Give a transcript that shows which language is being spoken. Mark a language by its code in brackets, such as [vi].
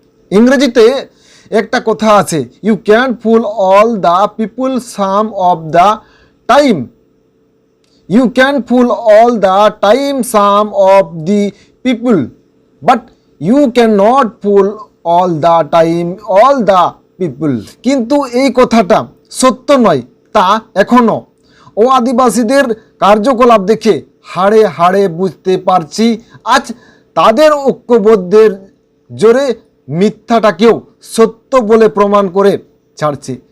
[bn] ইংরেজিতে একটা কথা আছে, [en] You can fool all the people some of the time. You can fool all the time some of the people, but you cannot fool all the time all the people. [bn] কিন্তু এই কথাটা সত্য নয় তা এখনো আদিবাসীদের কার্যকলাপ দেখে হাড়ে হাড়ে বুঝতে পারছি। আজ তাদের ঐক্যবদ্ধের জোরে মিথ্যাটাকেও সত্য বলে প্রমাণ করে ছাড়ছে।